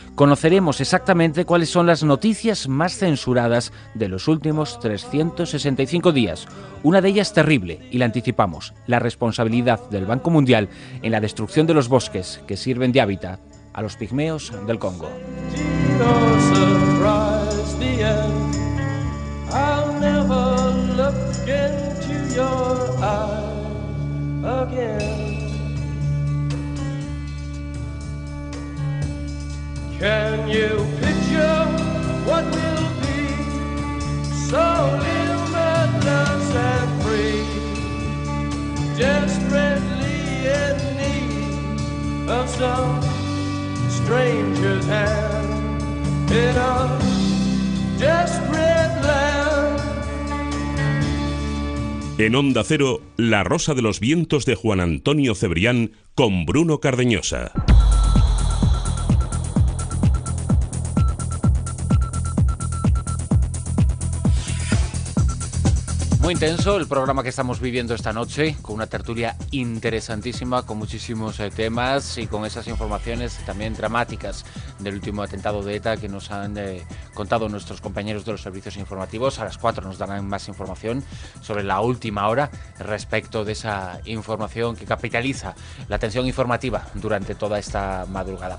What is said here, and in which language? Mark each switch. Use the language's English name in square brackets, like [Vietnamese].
[Spanish] Conoceremos exactamente cuáles son las noticias más censuradas de los últimos 365 días. Una de ellas terrible, y la anticipamos, la responsabilidad del Banco Mundial en la destrucción de los bosques que sirven de hábitat a los pigmeos del Congo. [English] I'll never look into your eyes again. Can you picture what will be so limitless and free? Desperately in need of some stranger's hand in a desperate land. [Spanish] En Onda Cero, La Rosa de los Vientos de Juan Antonio Cebrián con Bruno Cardeñosa. Muy intenso el programa que estamos viviendo esta noche, con una tertulia interesantísima, con muchísimos temas y con esas informaciones también dramáticas del último atentado de ETA que nos han contado nuestros compañeros de los servicios informativos. A las 4 nos darán más información sobre la última hora respecto de esa información que capitaliza la atención informativa durante toda esta madrugada.